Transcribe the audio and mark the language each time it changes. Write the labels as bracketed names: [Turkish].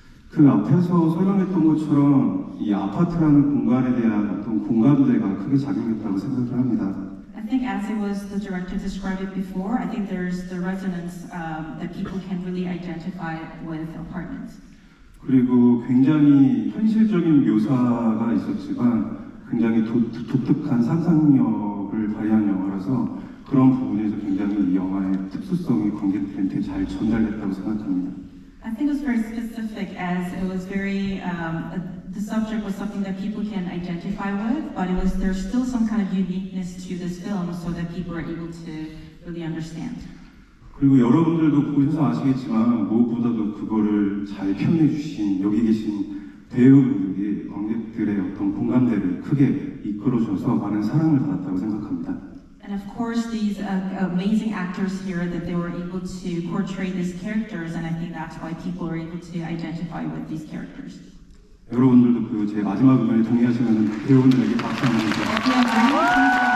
[Korean] 그 앞에서 설명했던 것처럼 이 아파트라는 공간에 대한 어떤 공감대가 크게 작용했다고 생각을 합니다. [English] I think as it was the director described it before, I think there's the resonance that people can really identify with apartments. [Korean] 그리고 굉장히 현실적인 묘사가 있었지만 굉장히 독특한 상상력을 발휘한 영화라서 그런 부분에서 굉장히 이 영화의 특수성이 관객들한테 잘 전달됐다고 생각합니다. [English] I think it was very specific as it was very, the subject was something that people can identify with, but there's still some kind of uniqueness to this film so that people are able to really understand. [Korean] 그리고 여러분들도 보셔서 아시겠지만 무엇보다도 그거를 잘 표현해 주신 여기 계신 배우분들이 관객들의 어떤 공감대를 크게 이끌어줘서 많은 사랑을 받았다고 생각합니다. [English] And of course, these amazing actors here, that they were able to portray these characters, and I think that's why people are able to identify with these characters. [Korean] 여러분들도 그 제 마지막 의견에 동의하시면 배우분들에게 박수 한번 주세요.